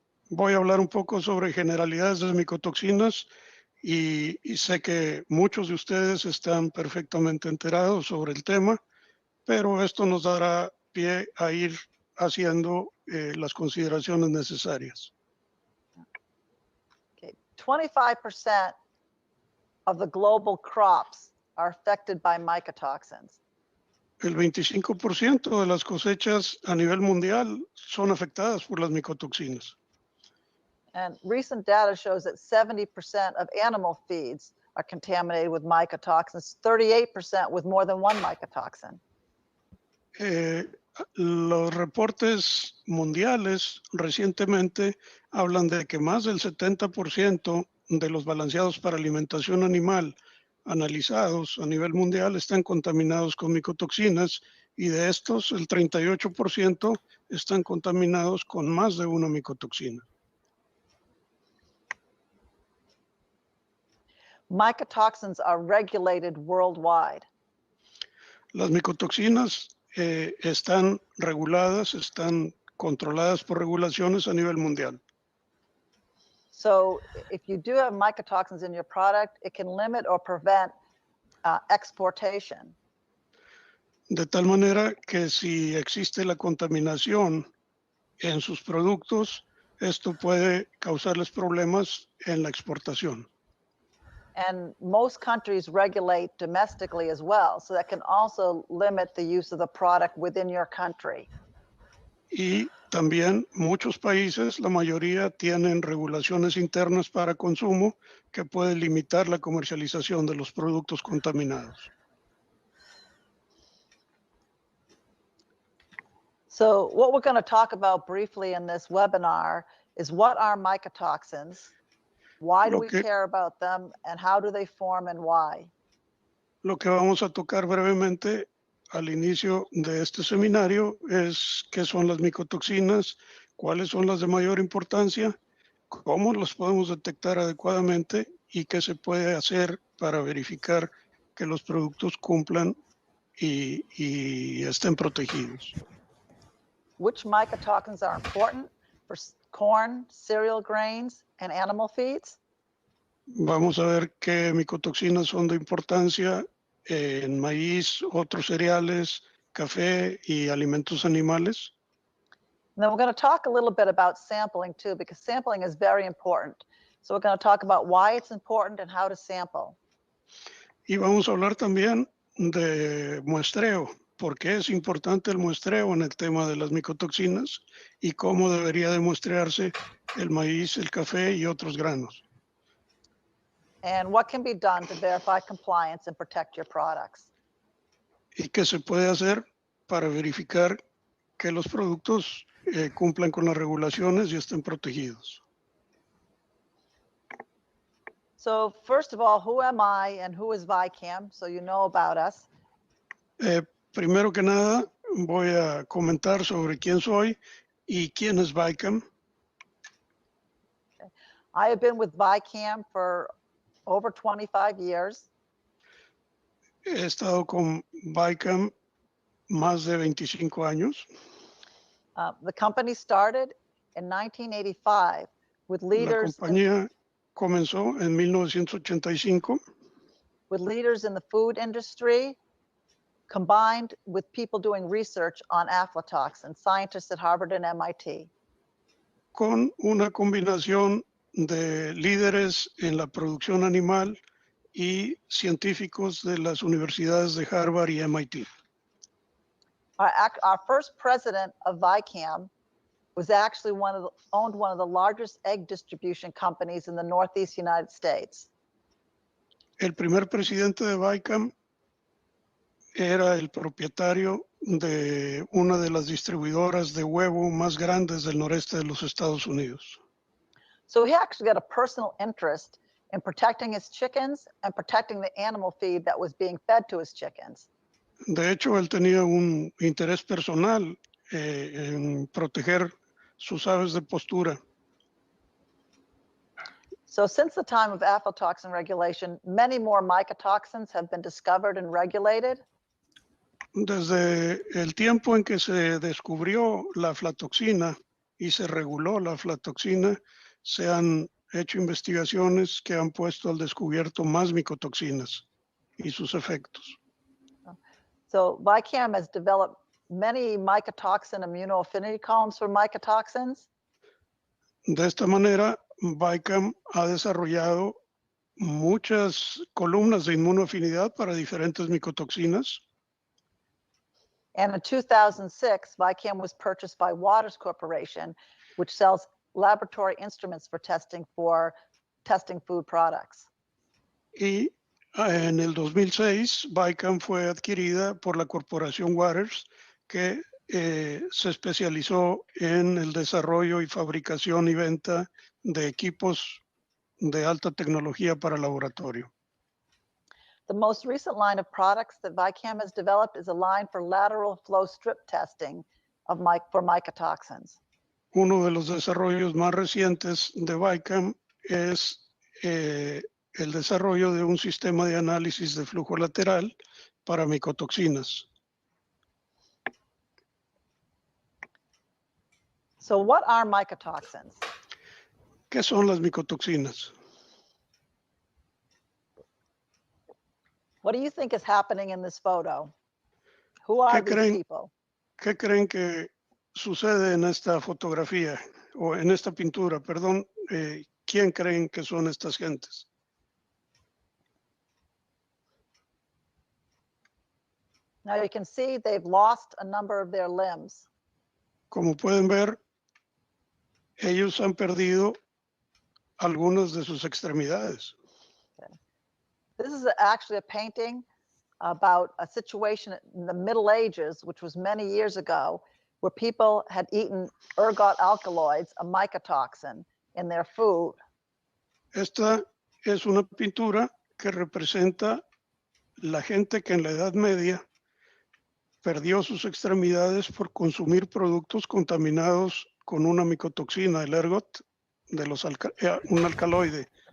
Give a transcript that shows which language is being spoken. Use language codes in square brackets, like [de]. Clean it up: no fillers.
[es] Voy a hablar un poco sobre generalidades de micotoxinas y sé que muchos de ustedes están perfectamente enterados sobre el tema, pero esto nos dará pie a ir haciendo las consideraciones necesarias. [en] 25% of the global crops are affected by mycotoxins. [es] El 25% de las cosechas a nivel mundial son afectadas por las micotoxinas. [en] And recent data shows that 70% of animal feeds are contaminated with mycotoxins, 38% with more than one mycotoxin. [es] Los reportes mundiales recientemente hablan de que más del 70% de los balanceados para alimentación animal analizados a nivel mundial están contaminados con micotoxinas y de estos el 38% están contaminados con más de una micotoxina. [en] Mycotoxins are regulated worldwide. [es] Las micotoxinas están reguladas, están controladas por regulaciones a nivel mundial. [en] So if you do have mycotoxins in your product, it can limit or prevent exportation. [es] De tal manera que si existe la contaminación en sus productos, esto puede causarles problemas en la exportación. [en] And most countries regulate domestically as well, so that can also limit the use of the product within your country. [es] Y también muchos países, la mayoría, tienen regulaciones internas para consumo que pueden limitar la comercialización de los productos contaminados. [en] So what we're going to talk about briefly in this webinar is what are mycotoxins, why do we care about them, and how do they form and why? [es] Lo que vamos a tocar brevemente al inicio de este seminario es qué son las micotoxinas, cuáles son las de mayor importancia, cómo las podemos detectar adecuadamente y qué se puede hacer para verificar que los productos cumplan y estén protegidos. [en] Which mycotoxins are important for corn, cereal grains, and animal feeds? [es] Vamos a ver qué micotoxinas son de importancia en maíz, otros cereales, café y alimentos animales. [en] And then we're going to talk a little bit about sampling too, because sampling is very important. So we're going to talk about why it's important and how to sample. [es] Y vamos a hablar también de muestreo, por qué es importante el muestreo en el tema de las micotoxinas y cómo debería de muestrearse el maíz, el café y otros granos. [en] And what can be done to verify compliance and protect your products. [es] Y qué se puede hacer para verificar que los productos cumplan con las regulaciones y estén protegidos. [en] So first of all, who am I and who is Vicam? So you know about us. [es] Primero que nada, voy a comentar sobre quién soy y quién es Vicam. [en] I have been with Vicam for over 25 years. [es] He estado con Vicam más de 25 años. [en] The company started in 1985 with leaders. [es] La compañía comenzó en 1985. [en] With leaders in the food industry, combined with people doing research on aflatoxins, scientists at Harvard and MIT. [es] Con una combinación de líderes en la producción animal y científicos de las universidades de Harvard y MIT. [en] Our first president of Vicam was actually owned one of the largest egg distribution companies in the Northeast United States. [es] El primer presidente de Vicam era el propietario de una de las distribuidoras de huevo más grandes del noreste de los Estados Unidos. [en] So he actually got a personal interest in protecting his chickens and protecting the animal feed that was being fed to his chickens. [es] De hecho, él tenía un interés personal en proteger sus aves de postura. [en] So since the time of aflatoxin regulation, many more mycotoxins have been discovered and regulated. [es] Desde el tiempo en que se descubrió la aflatoxina y se reguló la aflatoxina, se han hecho investigaciones que han puesto al descubierto más micotoxinas y sus efectos. [en] So Vicam has developed many mycotoxin immunoaffinity columns for mycotoxins. [es] De esta manera, Vicam ha desarrollado muchas columnas de inmunoafinidad para diferentes micotoxinas. [en] And in 2006, Vicam was purchased by Waters Corporation, which sells laboratory instruments for testing food products. [es] Y en el 2006, Vicam fue adquirida por la corporación Waters, que se especializó en el desarrollo y fabricación y venta de equipos de alta tecnología para laboratorio. [en] The most recent line of products that Vicam has developed is a line for lateral flow strip testing for mycotoxins. [es] Uno de los desarrollos más recientes de Vicam es el desarrollo de un sistema de análisis de flujo lateral para micotoxinas. [en] So what are mycotoxins? [es] ¿Qué son las micotoxinas? [en] What do you think is happening in this photo? Who are these people? [es] ¿Qué creen que sucede en esta fotografía o en esta pintura? Perdón, ¿quién creen que son estas gentes? [en] Now you can see they've lost a number of their limbs. [es] Como pueden ver, ellos han perdido algunas de sus extremidades. [en] This is actually a painting about a situation in the Middle Ages, which was many years ago, where people had eaten ergot alkaloids, a mycotoxin, in their food. [es] Esta es una pintura que representa la gente que en la Edad Media perdió sus extremidades por consumir productos contaminados con una micotoxina, el ergot, un alcaloide.